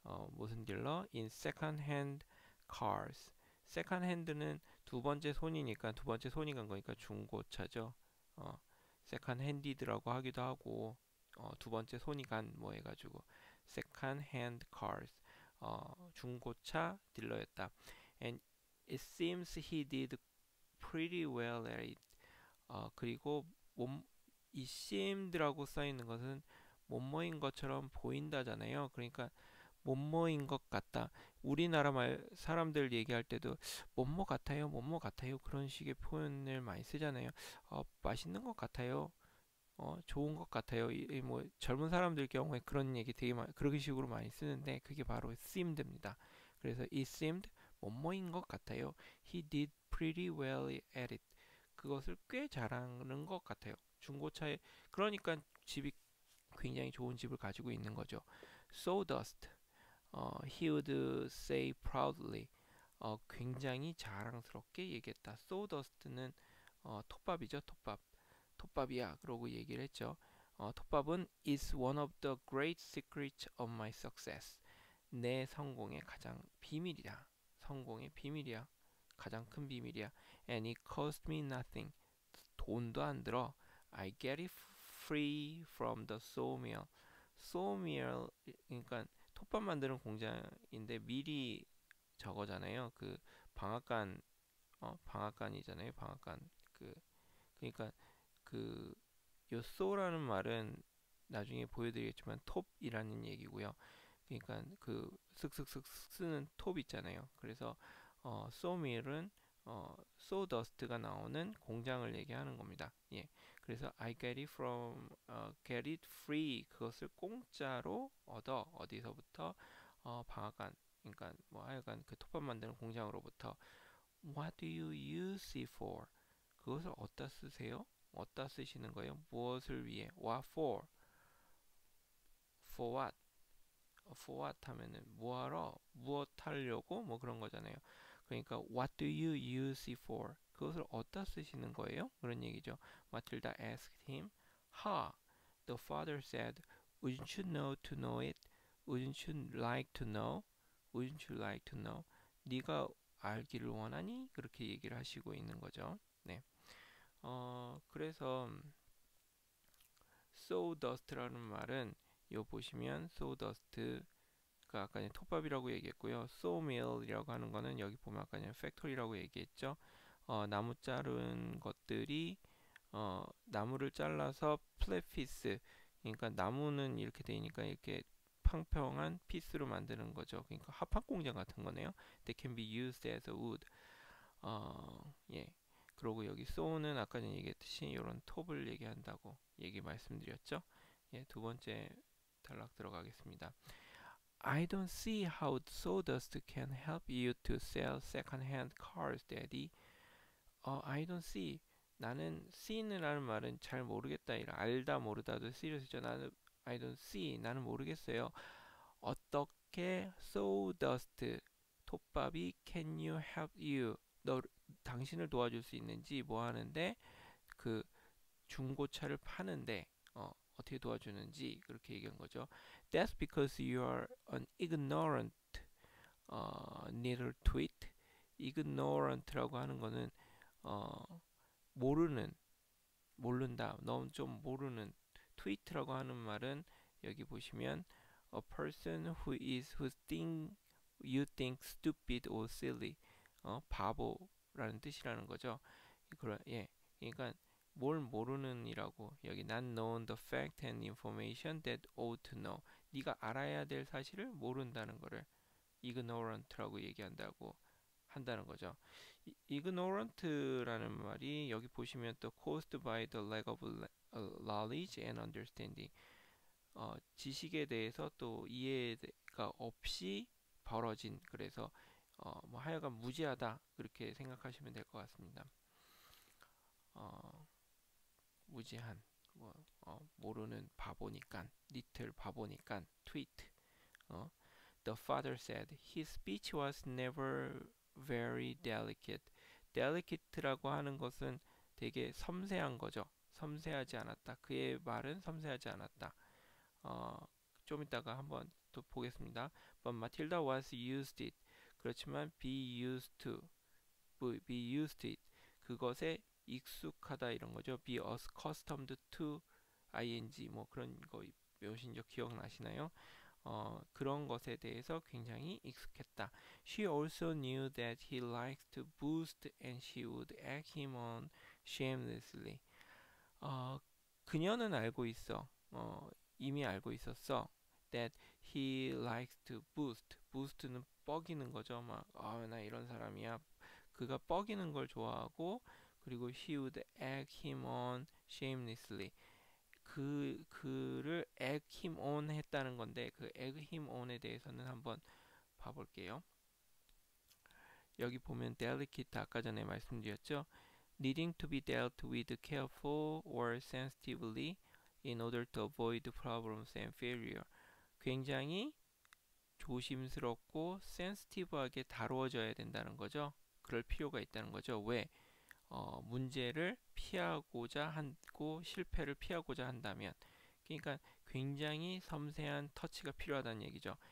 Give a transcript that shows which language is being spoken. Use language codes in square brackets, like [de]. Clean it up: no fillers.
[ko] 무슨 딜러? [en] In second-hand cars. [ko] second-hand는 두 번째 손이니까 두 번째 손이 간 거니까 중고차죠. second-handed라고 하기도 하고 두 번째 손이 간 뭐 해가지고 [en] second-hand cars. [ko] 중고차 딜러였다. [en] And it seems he did pretty well at it. [ko] 그리고 이 seemed라고 써 있는 것은 뭐뭐인 것처럼 보인다잖아요. 그러니까 뭐뭐인 것 같다. 우리나라 말 사람들 얘기할 때도 뭐뭐 같아요, 뭐뭐 같아요 그런 식의 표현을 많이 쓰잖아요. 맛있는 것 같아요. 좋은 것 같아요. 뭐 젊은 사람들 경우에 그런 얘기 되게 그런 식으로 많이 쓰는데 그게 바로 seemed입니다. 그래서 [en] it seemed [ko] 뭐뭐인 것 같아요. [en] He did pretty well at it. [ko] 그것을 꽤 잘하는 것 같아요. 중고차에 그러니까 집이 굉장히 좋은 집을 가지고 있는 거죠. [en] Sawdust. He would say proudly. [ko] 굉장히 자랑스럽게 얘기했다. Sawdust는 톱밥이죠, 톱밥. 톱밥이야. 그러고 얘기를 했죠. [en] 톱밥은 is one of the great secrets of my success. [ko] 내 성공의 가장 비밀이야. 성공의 비밀이야. 가장 큰 비밀이야. [en] And it cost me nothing. [ko] 돈도 안 들어. [en] I get it free from the sawmill. [ko] sawmill 그러니까 톱밥 만드는 공장인데 밀이 저거잖아요. 그 방앗간 방앗간이잖아요. 방앗간 그러니까 그 요소라는 말은 나중에 보여드리겠지만 톱이라는 얘기고요. 그러니까 그 슥슥슥 쓰는 톱 있잖아요. 그래서 sawmill은 sawdust가 나오는 공장을 얘기하는 겁니다. 예. 그래서 [en] I get it from get it free [ko] 그것을 공짜로 얻어 어디서부터 방앗간 그러니까 뭐 하여간 그 톱밥 만드는 공장으로부터 [en] What do you use it for? [ko] 그것을 어디다 쓰세요? 어디다 쓰시는 거예요? 무엇을 위해? [en] What for? For what? For what [ko] 하면은 뭐하러? 무엇 하려고? 뭐 그런 거잖아요. 그러니까 [en] What do you use it for? [ko] 그것을 어디다 쓰시는 거예요? 그런 얘기죠. [en] Matilda asked him. Ha! The father said, Wouldn't you know to know it? Wouldn't you like to know? Wouldn't you like to know? [ko] 네가 알기를 원하니? 그렇게 얘기를 하시고 있는 거죠. 네. 그래서 sawdust라는 말은 요 보시면 sawdust가 아까 전에 톱밥이라고 얘기했고요. sawmill이라고 하는 거는 여기 보면 아까 전에 factory라고 얘기했죠. 나무 자른 것들이 나무를 잘라서 플랫 피스 그러니까 나무는 이렇게 되니까 이렇게 평평한 피스로 만드는 거죠. 그러니까 합판 공장 같은 거네요. [en] They can be used as a wood. [ko] 예. 그리고 여기 saw는 아까 전에 얘기했듯이 이런 톱을 얘기한다고 얘기 말씀드렸죠. 예, 두 번째 단락 들어가겠습니다. [en] I don't see how sawdust can help you to sell second-hand cars, Daddy. I don't see. [ko] 나는 see는라는 말은 잘 모르겠다. 알다 모르다도 see를 쓰죠. 나는 [en] I don't see. [ko] 나는 모르겠어요. 어떻게 sawdust 톱밥이 [en] can you help you [ko] 당신을 도와줄 수 있는지 뭐 하는데 그 중고차를 파는데 어떻게 도와주는지 그렇게 얘기한 거죠. [en] That's because you are an ignorant little twit. [ko] ignorant라고 하는 거는 모르는 모른다. 너무 좀 모르는 twit라고 하는 말은 여기 보시면 [en] a person who think you think stupid or silly [ko] 바보라는 뜻이라는 거죠. 예, 그러니까 뭘 모르는이라고 여기 [en] not known the fact and information that ought to know. [ko] 네가 알아야 될 사실을 모른다는 거를 ignorant라고 얘기한다고 한다는 거죠. ignorant라는 말이 여기 보시면 또 [en] caused by the lack of knowledge and understanding. [ko] 지식에 대해서 또 이해가 없이 벌어진 그래서 뭐 하여간 무지하다 그렇게 생각하시면 될 것 같습니다. 무지한 뭐, 모르는 바보니까 little 바보니까 tweet. [en] The father said his speech was never very delicate. [ko] delicate라고 하는 것은 되게 섬세한 거죠. 섬세하지 않았다. 그의 말은 섬세하지 않았다. 좀 이따가 한번 또 보겠습니다. [en] But Matilda was used it. [ko] 그렇지만 [en] be used to, be used it. [ko] 그것에 익숙하다 이런 거죠. [en] be accustomed to ing [ko] 뭐 그런 거 외우신 적 기억나시나요? 그런 것에 대해서 굉장히 익숙했다. [en] She also knew that he liked to boost and she would egg him on shamelessly. [ko] 그녀는 알고 있어. 이미 알고 있었어. [en] That he likes to boost. [ko] boost는 뻐기는 거죠. 막, 나 이런 사람이야. 그가 뻐기는 걸 좋아하고, 그리고 [en] she would egg him on shamelessly. [ko] 그를 [en] egg him on [ko] 했다는 건데, 그 egg him on에 대해서는 한번 봐볼게요. 여기 보면 delicate 아까 전에 말씀드렸죠. [en] Needing to be dealt with careful or sensitively in order to avoid problems and failure. [ko] 굉장히 조심스럽고 sensitive하게 다루어져야 된다는 거죠. 그럴 필요가 있다는 거죠. 왜? 문제를 피하고자 하고 실패를 피하고자 한다면 그러니까 굉장히 섬세한 터치가 필요하다는 얘기죠.